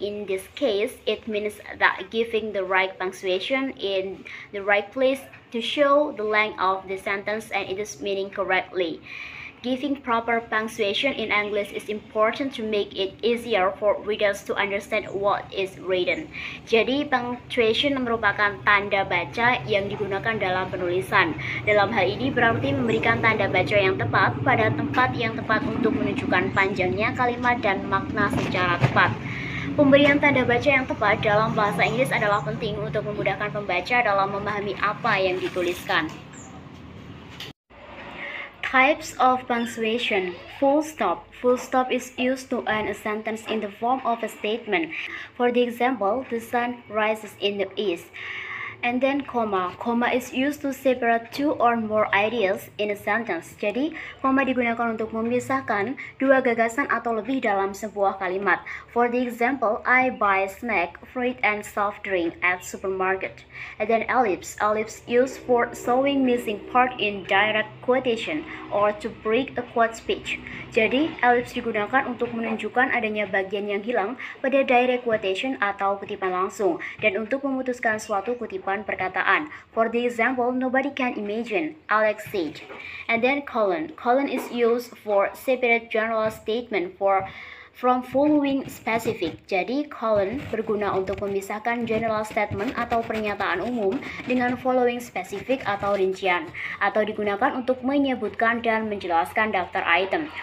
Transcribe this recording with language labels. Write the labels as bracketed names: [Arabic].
[English] In this case, it means that giving the right punctuation in the right place to show the length of the sentence and its meaning correctly. Giving proper punctuation in English is important to make it easier for readers to understand what is written. [Indonesian] Jadi, punctuation merupakan tanda baca yang digunakan dalam penulisan. Dalam hal ini berarti memberikan tanda baca yang tepat pada tempat yang tepat untuk menunjukkan panjangnya kalimat dan makna secara tepat. Pemberian tanda baca yang tepat dalam bahasa Inggris adalah penting untuk memudahkan pembaca dalam memahami apa yang dituliskan. [English] Types of punctuation. Full stop. Full stop is used to end a sentence in the form of a statement. For the example, the sun rises in the east. And then comma. Comma is used to separate two or more ideas in a sentence. [Indonesian] Jadi, comma digunakan untuk memisahkan dua gagasan atau lebih dalam sebuah kalimat. [English] For the example, I buy snack, fruit, and soft drink at supermarket. And then ellipse. Ellipse used for showing missing part in direct quotation or to break a quote speech. [Indonesian] Jadi, ellipse digunakan untuk menunjukkan adanya bagian yang hilang pada [English] direct quotation [Indonesian] atau kutipan langsung dan untuk memutuskan suatu kutipan perkataan. [English] For the example, nobody can imagine, Alex said. And then colon. Colon is used for separate general statement from following specific. [Indonesian] Jadi, colon berguna untuk memisahkan [English] general statement [Indonesian] atau pernyataan umum dengan [English] following specific [Indonesian] atau rincian, atau digunakan untuk menyebutkan dan menjelaskan daftar item.